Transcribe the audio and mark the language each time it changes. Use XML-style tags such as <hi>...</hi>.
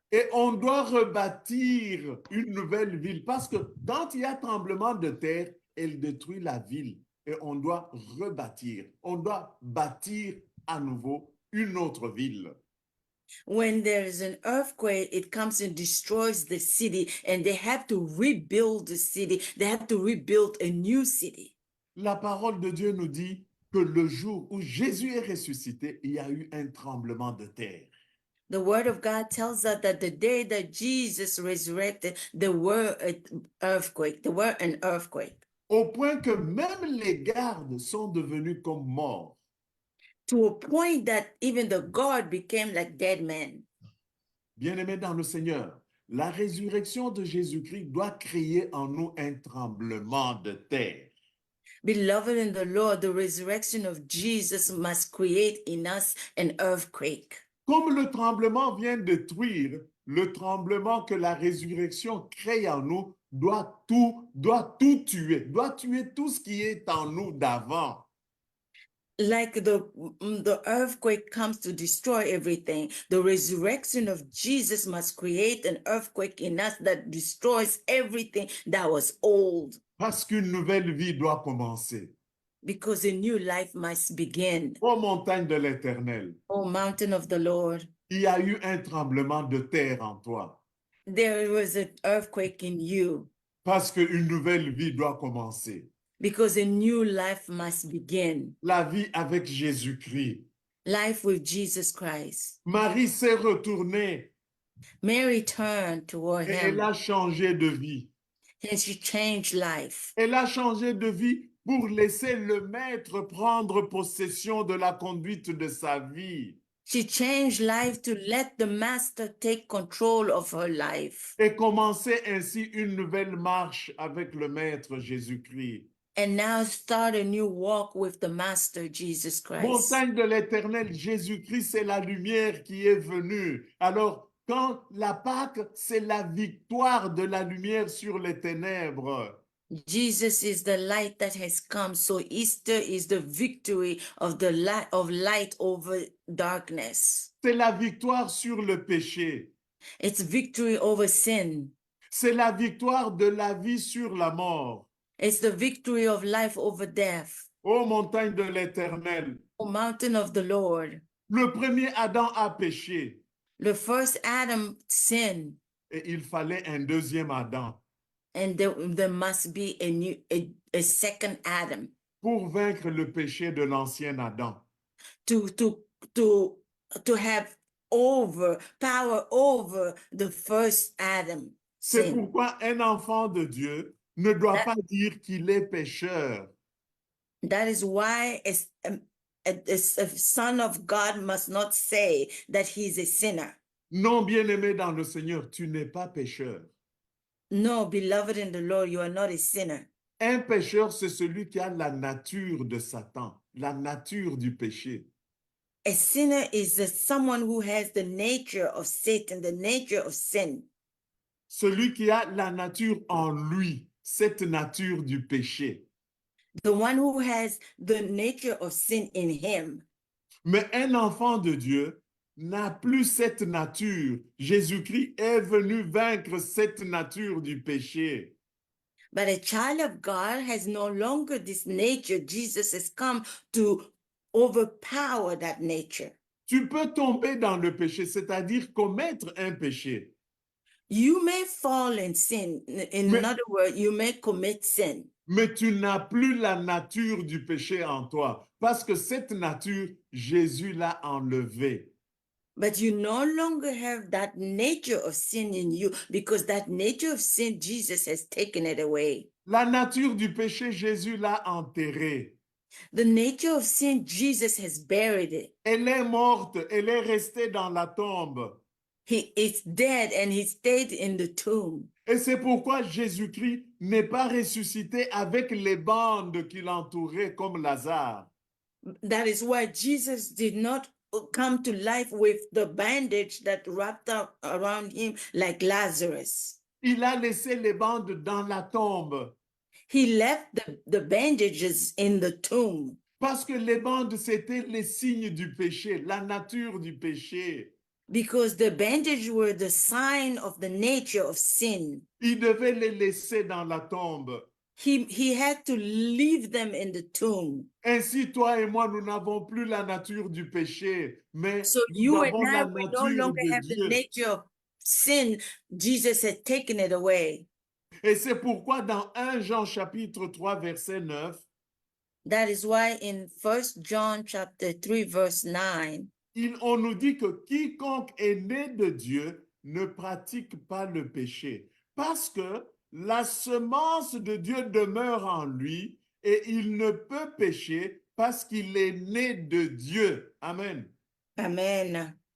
<fr>Et on doit rebâtir une nouvelle ville parce que quand il y a tremblement de terre, elle détruit la ville et on doit rebâtir. On doit bâtir à nouveau une autre ville.</fr> <en>When there is an earthquake, it comes and destroys the city, and they have to rebuild the city. They have to rebuild a new city.</en> <fr>La parole de Dieu nous dit que le jour où Jésus est ressuscité, il y a eu un tremblement de terre.</fr> <en>The word of God tells us that the day that Jesus resurrected, there were an earthquake. There were an earthquake.</en> <fr>Au point que même les gardes sont devenus comme morts.</fr> <en>To a point that even the guard became like dead men.</en> <fr>Bien-aimés dans le Seigneur, la résurrection de Jésus-Christ doit créer en nous un tremblement de terre.</fr> <en>Beloved in the Lord, the resurrection of Jesus must create in us an earthquake.</en> <fr>Comme le tremblement vient détruire, le tremblement que la résurrection crée en nous doit tout tuer, doit tuer tout ce qui est en nous d'avant.</fr> <en>Like the earthquake comes to destroy everything, the resurrection of Jesus must create an earthquake in us that destroys everything that was old.</en> <fr>Parce qu'une nouvelle vie doit commencer.</fr> <en>Because a new life must begin.</en> <fr>Ô montagne de l'Éternel,</fr> <en>O mountain of the Lord,</en> <fr>il y a eu un tremblement de terre en toi.</fr> <en>there was an earthquake in you.</en> <fr>Parce qu'une nouvelle vie doit commencer.</fr> <en>Because a new life must begin.</en> <fr>La vie avec Jésus-Christ.</fr> <en>Life with Jesus Christ.</en> <fr>Marie s'est retournée</fr> <en>Mary turned toward</en> <fr>et elle</fr> <en>him</en> <fr>a changé de vie.</fr> <en>and she changed life.</en> <fr>Elle a changé de vie pour laisser le maître prendre possession de la conduite de sa vie.</fr> <en>She changed life to let the master take control of her life</en> <fr>Et commencer ainsi une nouvelle marche avec le maître Jésus-Christ.</fr> <en>and now start a new walk with the master Jesus Christ.</en> <fr>Montagne de l'Éternel, Jésus-Christ, c'est la lumière qui est venue. Alors, quand la Pâque, c'est la victoire de la lumière sur les ténèbres.</fr> <en>Jesus is the light that has come. So Easter is the victory of the light over darkness.</en> <fr>C'est la victoire sur le péché.</fr> <en>It's victory over sin.</en> <fr>C'est la victoire de la vie sur la mort.</fr> <en>It's the victory of life over death.</en> <fr>Ô montagne de l'Éternel,</fr> <en>O mountain of the Lord.</en> <fr>le premier Adam a péché</fr> <en>The first Adam sinned,</en> <fr>et il fallait un deuxième Adam</fr> <en>and there must be a second Adam</en> <fr>pour vaincre le péché de l'ancien Adam.</fr> <en>to have power over the first Adam</en> <fr>C'est</fr> <en>sin.</en> <fr>pourquoi un enfant de Dieu ne doit pas dire qu'il est pécheur.</fr> <en>That is why a son of God must not say that he's a sinner.</en> <fr>Non, bien-aimé dans le Seigneur, tu n'es pas pécheur.</fr> <en>No, beloved in the Lord, you are not a sinner.</en> <fr>Un pécheur, c'est celui qui a la nature de Satan, la nature du péché.</fr> <en>A sinner is someone who has the nature of Satan, the nature of sin.</en> <fr>Celui qui a la nature en lui, cette nature du péché.</fr> <en>The one who has the nature of sin in him.</en> <fr>Mais un enfant de Dieu n'a plus cette nature. Jésus-Christ est venu vaincre cette nature du péché.</fr> <en>But a child of God has no longer this nature. Jesus has come to overpower that nature.</en> <fr>Tu peux tomber dans le péché, c'est-à-dire commettre un péché.</fr> <en>You may fall in sin. In</en> <fr>Mais-</fr> <en>other words, you may commit sin.</en> <fr>Mais tu n'as plus la nature du péché en toi, parce que cette nature, Jésus l'a enlevée.</fr> <en>But you no longer have that nature of sin in you because that nature of sin, Jesus has taken it away.</en> <fr>La nature du péché, Jésus l'a enterrée.</fr> <en>The nature of sin, Jesus has buried it.</en> <fr>Elle est morte, elle est restée dans la tombe.</fr> <en>He is dead and he stayed in the tomb.</en> <fr>Et c'est pourquoi Jésus-Christ n'est pas ressuscité avec les bandes qui l'entouraient comme Lazare.</fr> <en>That is why Jesus did not come to life with the bandage that wrapped up around him like Lazarus.</en> <fr>Il a laissé les bandes dans la tombe</fr> <en>He left the bandages in the tomb</en> <fr>parce que les bandes, c'était les signes du péché, la nature du péché.</fr> <en>because the bandages were the sign of the nature of sin.</en> <fr>Il devait les laisser dans la tombe.</fr> <en>He had to leave them in the tomb.</en> <fr>Ainsi, toi et moi, nous n'avons plus la nature du péché, mais</fr> <en>So</en> <fr>nous</fr> <en>you and</en> <fr>avons</fr> <en>I,</en> <fr>la</fr> <en>we no</en> <fr>nature</fr> <en>longer</en> <fr>de</fr> <en>have the</en> <fr>Dieu.</fr> <en>nature of sin. Jesus had taken it away.</en> <fr>Et c'est pourquoi dans 1 Jean chapitre 3, verset 9,</fr> <en>That is why in 1 John chapter 3, verse 9,</en> <fr>on nous dit que quiconque est né de Dieu ne pratique pas le péché, parce que la semence de Dieu demeure en lui et il ne peut pécher parce qu'il est né de Dieu. Amen.</fr> <en>amen.</en>